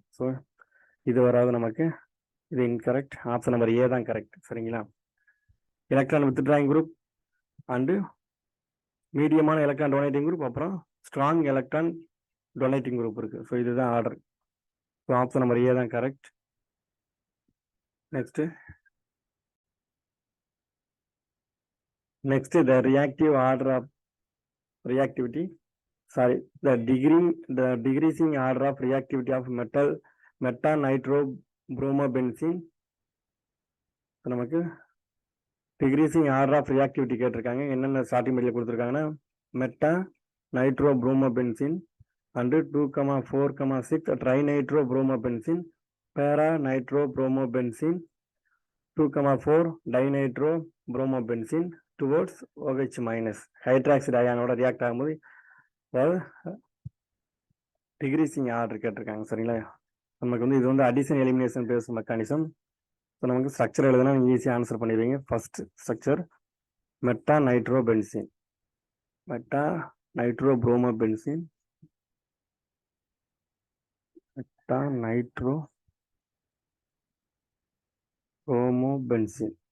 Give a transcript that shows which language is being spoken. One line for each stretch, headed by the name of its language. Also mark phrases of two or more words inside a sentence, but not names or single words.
Tamil: ஸோ இது வராது நமக்கு, இது இன்கரெக்ட்.
English: option number A
Tamil: தான் கரெக்ட். சரிங்களா?
English: electron withdrawing group and medium electron donating group, அப்புறம் strong electron donating group இருக்குது.
Tamil: ஸோ இதுதான் ஆர்டர். ஸோ
English: option number A
Tamil: தான் கரெக்ட்.
English: Next, the reactive order of reactivity. The decreasing order of reactivity of meta nitrobromobenzene. So நமக்கு decreasing order of reactivity கேட்டிருக்காங்க. என்னென்ன starting material கொடுத்துருக்காங்கன்னா meta nitrobromobenzene and 2,4,6 trinitro-bromobenzene, para-nitro-bromobenzene, 2,4 dinitro-bromobenzene towards OH minus hydroxide ion react ஆகும்போது decreasing order
Tamil: கேட்டிருக்காங்க. சரிங்களா? நமக்கு வந்து இது வந்து
English: addition elimination base mechanism.
Tamil: ஸோ நமக்கு ஸ்ட்ரக்சர் எழுதுனா ஈஸியாக ஆன்சர் பண்ணிடுவீங்க.
English: first structure meta nitrobenzene, meta nitrobromobenzene, meta nitrobromobenzene.